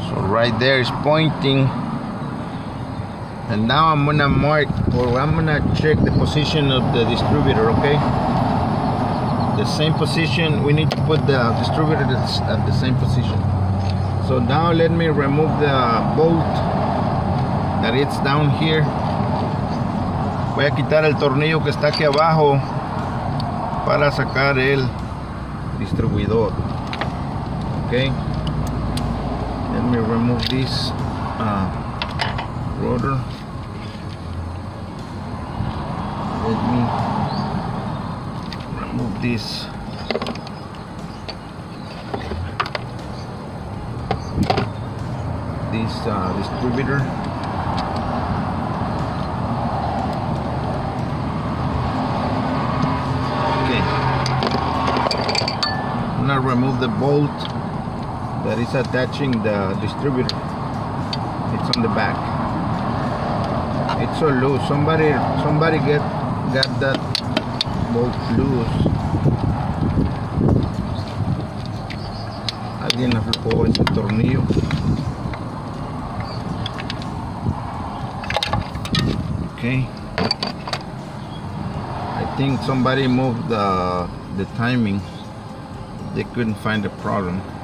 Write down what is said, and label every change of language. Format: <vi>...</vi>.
<en>Right there is pointing, and now I'm gonna mark, or I'm gonna check the position of the distributor. Okay, the same position. We need to put the distributor at the same position. So now let me remove the bolt that it's down here.</en> <es>Voy a quitar el tornillo que está aquí abajo para sacar el distribuidor.</es> <en>Okay, let me remove this rotor. Let me remove this distributor. Okay, I'm gonna remove the bolt that is attaching the distributor. It's on the back. It's so loose. Somebody got that bolt loose.</en> <es>Alguien aflojó ese tornillo.</es> <en>Okay, I think somebody moved the timing. They couldn't find the problem.</en>